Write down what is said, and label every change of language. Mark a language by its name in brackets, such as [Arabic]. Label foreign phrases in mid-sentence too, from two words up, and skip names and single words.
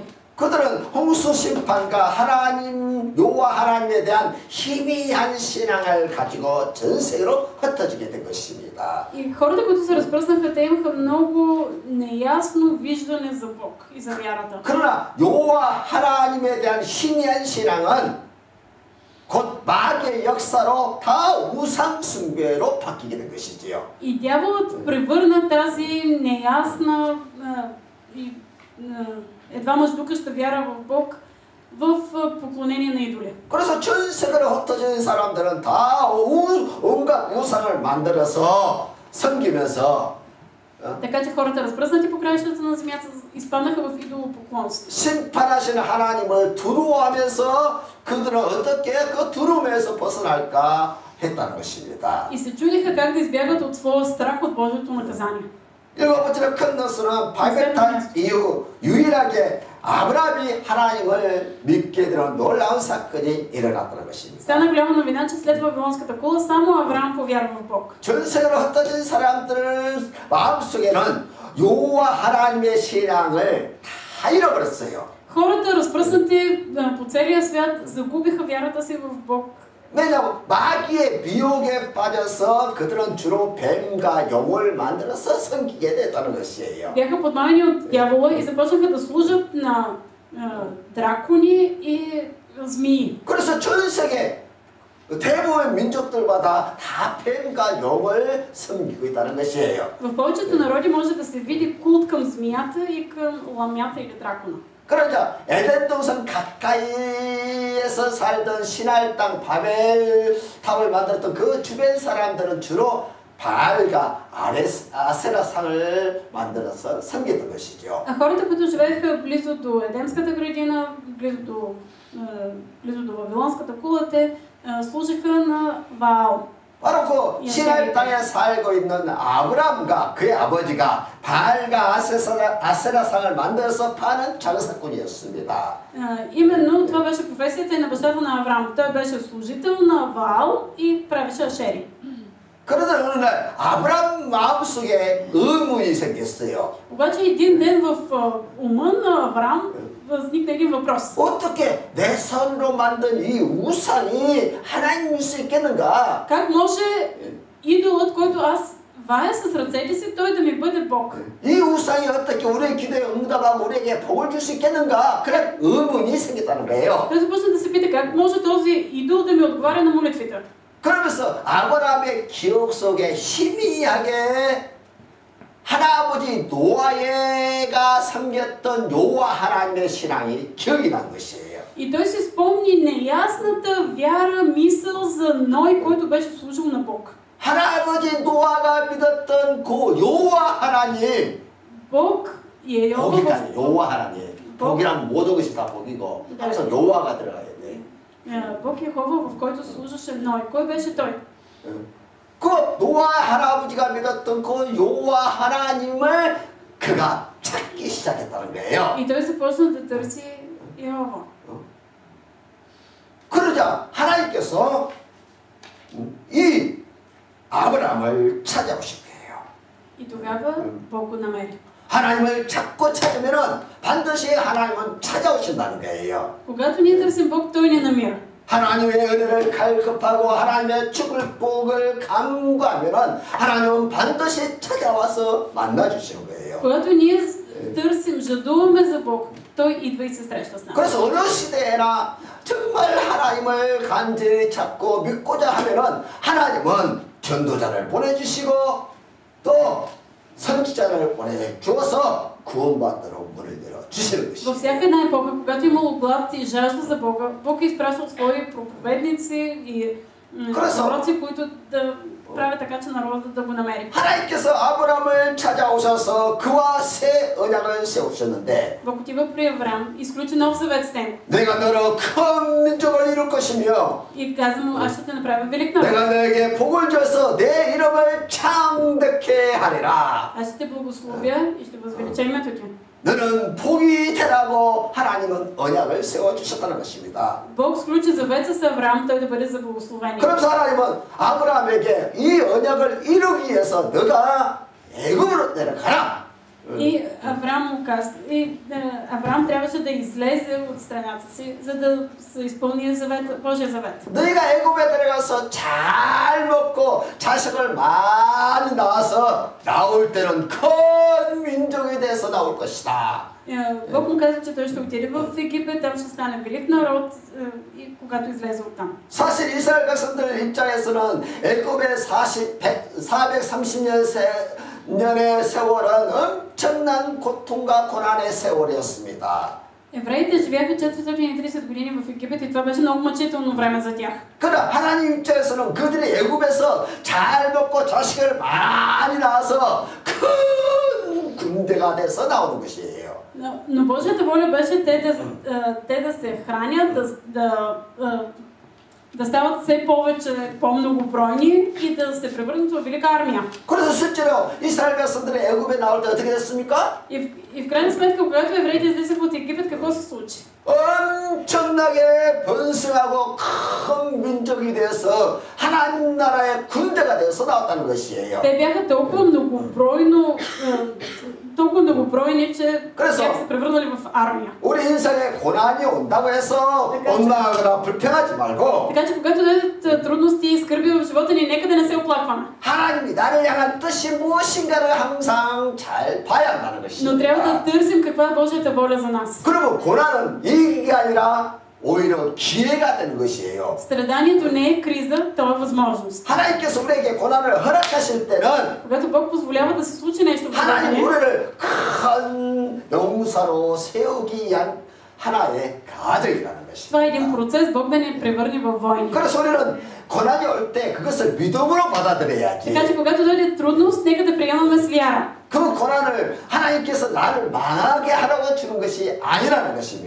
[Korean] 그들은 홍수 심판과 하나님 여호와 하나님에 대한 희미한 신앙을 가지고 전 세계로 흩어지게 된 것입니다. [Bulgarian] И хората, които се разпръснаха, те имаха много неясно виждане за Бог и за вярата. [Korean] 그러나 여호와 하나님에 대한 희미한 신앙은 곧 마귀의 역사로 다 우상 숭배로 바뀌게 된 것이지요. [Bulgarian] И дяволът превърна тази неясна и едва мъждукаща вяра в Бог в поклонение на идоли. [Korean] 그래서 전 세계로 흩어진 사람들은 다 온갖 우상을 만들어서 섬기면서 [Bulgarian] Така че хората, разпръснати по краищата на земята, изпаднаха в идолопоклонство. [Korean] 심판하시는 하나님을 두려워하면서 그들은 어떻게 그 두려움에서 벗어날까 했다는 것입니다. [Bulgarian] И се чудиха как да избягат от своя страх от Божието наказание. [Korean] 일곱 번째로 큰 것은 바벨탑 이후 유일하게 아브라함이 하나님을 믿게 되는 놀라운 사건이 일어났다는 것입니다. [Bulgarian] Стана голяма новина, че след Вавилонската кула само Авраам повярва в Бог. [Korean] 전 세계로 흩어진 사람들 마음속에는 여호와 하나님의 신앙을 다 잃어버렸어요. [Bulgarian] Хората, разпръснати по целия свят, загубиха вярата си в Бог. [Korean] 왜냐하면 마귀의 미혹에 빠져서 그들은 주로 뱀과 용을 만들어서 섬기게 됐다는 것이에요. [Bulgarian] Бяха подмамени от дявола и започнаха да служат на дракони и змии. [Korean] 그래서 전 세계 대부분 민족들마다 다 뱀과 용을 섬기고 있다는 것이에요. [Bulgarian] В повечето народи може да се види култ към змията и към ламята или дракона. [Korean] 그러자 에덴 동산 가까이에서 살던 신할 땅 바벨탑을 만들었던 그 주변 사람들은 주로 바알과 아세라 상을 만들어서 섬겼던 것이죠. [Bulgarian] А хората, които живееха близо до Едемската градина, близо до Вавилонската кула, те служиха на Ваал. [Korean] 바로 그 시나이 땅에 살고 있는 아브라함과 그의 아버지가 바알과 아세라상을 만들어서 파는 장사꾼이었습니다. [Bulgarian] Именно това беше професията и на бащата на Авраам. Той беше служител на Ваал и правеше ашери. [Korean] 그러던 어느 날 아브라함 마음속에 의문이 생겼어요. [Bulgarian] Обаче един ден в ума на Авраам възникна един въпрос. [Korean] 어떻게 내 손으로 만든 이 우상이 하나님일 수 있겠는가? [Bulgarian] Как може идолът, който аз вая с ръцете си, той да ми бъде Бог? [Korean] 이 우상이 어떻게 우리의 기도에 응답하고 우리에게 복을 줄 수 있겠는가? 그런 의문이 생겼다는 거예요. [Bulgarian] Той започна да се пита как може този идол да ми отговаря на молитвите. [Korean] 그러면서 아브라함의 기억 속에 희미하게 할아버지 노아가 섬겼던 여호와 하나님의 신앙이 기억이 난 것이에요. [Bulgarian] И той си спомни неясната вяра, мисъл за Ной, който беше служил на Бог. [Korean] 할아버지 노아가 믿었던 그 여호와 하나님. [Bulgarian] Бог и [Korean] 복이다. 여호와 하나님. 복이란 모든 것이 다 복이고 항상 여호와가 들어가야 돼. [Bulgarian] Бог Йехова, в който служеше Ной. Кой беше той? [Korean] 그 노아 할아버지가 믿었던 그 여호와 하나님을 그가 찾기 시작했다는 거예요. [Bulgarian] И той започна да търси Йехова. [Korean] 그러자 하나님께서 이 아브라함을 찾아오신 거예요. [Bulgarian] И тогава Бог го намери. [Korean] 하나님을 찾고 찾으면은 반드시 하나님은 찾아오신다는 거예요. [Bulgarian] Когато ние търсим Бог, той ни намира. [Korean] 하나님의 은혜를 갈급하고 하나님의 축복을 간구하면은 하나님은 반드시 찾아와서 만나 주시는 거예요. [Bulgarian] Когато ние търсим, жадуваме за Бог, той идва и се среща с нас. [Korean] 그래서 어느 시대나 정말 하나님을 간절히 찾고 믿고자 하면은 하나님은 전도자를 보내주시고 또 선지자를 보내주어서 구원받도록 문을 열어주시는 것입니다. [Bulgarian] Във всяка една епоха, когато имало глад и жажда за Бога, Бог изпраща свои проповедници и пророци, които да правят така, че народът да го намери. [Korean] 하나님께서 아브라함을 찾아오셔서 그와 새 언약을 세우셨는데 [Bulgarian] Бог отива при Авраам, изключи нов завет с него. [Korean] 내가 너로 큰 민족을 이룰 것이며 [Bulgarian] И каза му, аз ще те направя велик народ. [Korean] 내가 너에게 복을 줘서 내 이름을 창대케 하리라. [Bulgarian] Аз ще те благословя и ще възвелича името ти. [Korean] 너는 복이 되라고 하나님은 언약을 세워주셨다는 것입니다. [Bulgarian] Бог сключи завет с Авраам, той да бъде за благословение. [Korean] 그러면서 하나님은 아브라함에게 이 언약을 이루기 위해서 너가 애굽으로 내려가라. [Bulgarian] И Авраам му каза, Авраам трябваше да излезе от страната си, за да се изпълни Божия завет. [Korean] 너희가 애굽에 들어가서 잘 먹고 자식을 많이 낳아서 나올 때는 큰 민족이 돼서 나올 것이다. [Bulgarian] Бог му каза, че той ще отиде в Египет, там ще стане велик народ и когато излезе оттам. [Korean] 사실 이스라엘 백성들 입장에서는 애굽의 430년의 세월은 엄청난 고통과 고난의 세월이었습니다. [Bulgarian] Евреите живяха 430 години в Египет и това беше много мъчително време за тях. [Korean] 그러나 하나님 입장에서는 그들이 애굽에서 잘 먹고 자식을 많이 낳아서 큰 군대가 돼서 나오는 것이에요. [Bulgarian] Но Божията воля беше те да се хранят, да стават все повече по-многобройни и да се превърнат в велика армия. [Korean] 그래서 실제로 이스라엘 백성들이 애굽에 나올 때 어떻게 됐습니까? [Bulgarian] И в крайна сметка, когато евреите излизаха от Египет, какво се случи? [Korean] 엄청나게 번성하고 큰 민족이 되어서 하나님 나라의 군대가 되어서 나왔다는 것이에요. [Bulgarian] Те бяха толкова многобройни, че бяха се превърнали в армия. [Korean] 우리 인생에 고난이 온다고 해서 원망하거나 불평하지 말고. [Bulgarian] Така че когато дойдат трудности и скърби в живота ни, нека да не се оплакваме. [Korean] 하나님이 나를 향한 뜻이 무엇인가를 항상 잘 봐야 한다는 것입니다. [Bulgarian] Но трябва да търсим каква е Божията воля за нас. [Korean] 그러면 고난은 이기가 아니라 오히려 기회가 되는 것이에요. [Bulgarian] Страданието не е криза, то е възможност. [Korean] 하나님께서 우리에게 고난을 허락하실 때는 [Bulgarian] когато Бог позволява да се случи нещо в живота [Korean] 하나님 [Bulgarian] ни, [Korean] 우리를 큰 용사로 세우기 위한 하나의 가정이라는 것입니다. [Bulgarian] това е един процес Бог да ни превърне във войни. [Korean] 그래서 우리는 고난이 올 때 그것을 믿음으로 받아들여야지. [Bulgarian] Така че когато дойде трудност, нека да приемаме с вяра. [Korean] 그 고난을 하나님께서 나를 망하게 하라고 주는 것이 아니라는 것입니다.